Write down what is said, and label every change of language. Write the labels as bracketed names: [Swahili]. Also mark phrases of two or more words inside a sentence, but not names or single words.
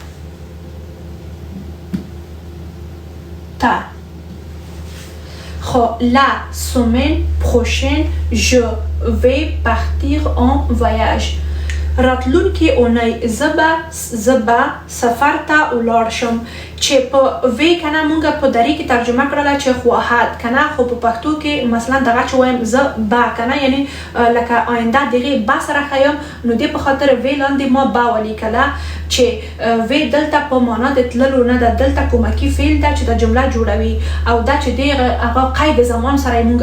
[Pashto] ته خب [French] la semaine prochaine je vais partir en voyage [Pashto] راتلونکي اونۍ زه به سفر ته ولاړ شم چې په وی کنه مونږ په دری کې ترجمه کړله چې خواهد کنه خو په پښتو کې مثلا دغه چې وایم زه به کنه یعنی لکه آینده دغه با سره خیم نو دې په خاطر وی لاندې ما با ولیکله چې وی دلته په معنا د تللو نه ده دلته کومکی فعل ده چې د جمله جوړوي او دا چې دغه هغه قید زمان سره مونږ